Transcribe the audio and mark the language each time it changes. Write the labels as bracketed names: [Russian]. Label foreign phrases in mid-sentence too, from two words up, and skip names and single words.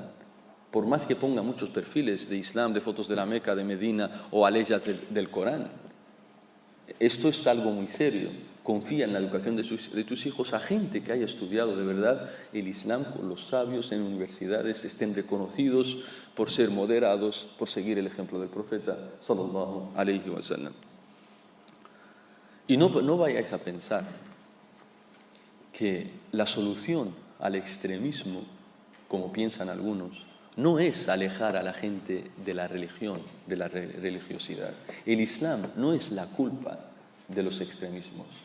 [Spanish] Por más que ponga muchos perfiles de Islam, de fotos de la Meca, de Medina o aleyas del Corán. esto es algo muy serio. Confía en la educación de tus hijos a gente que haya estudiado de verdad el Islam con los sabios en universidades, estén reconocidos por ser moderados, por seguir el ejemplo del profeta [Arabic] صلى الله عليه وسلم. [Spanish] Y no vayáis a pensar que la solución al extremismo, como piensan algunos, no es alejar a la gente de la religión, de la religiosidad. El Islam no es la culpa de los extremismos.